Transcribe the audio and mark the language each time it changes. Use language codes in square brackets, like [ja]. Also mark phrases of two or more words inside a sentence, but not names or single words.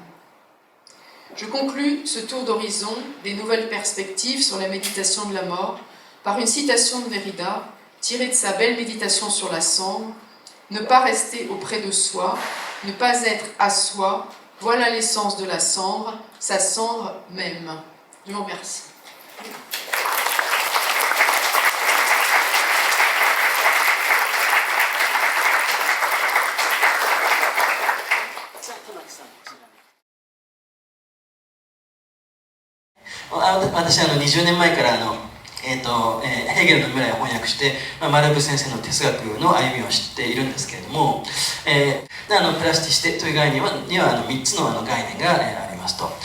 [fr] Je conclus ce tour d'horizon des nouvelles perspectives sur la méditation de la mort par une citation de Derrida tirée de sa belle méditation sur la cendre. Ne pas rester auprès de soi, ne pas être à soi, voilà l'essence de la cendre, sa cendre même. Je vous remercie. [ja] 私20年前からヘーゲルの未来を翻訳して、マルブ先生の哲学の歩みを知っているんですけれども、プラスティシテという概念には3つの概念がありますと。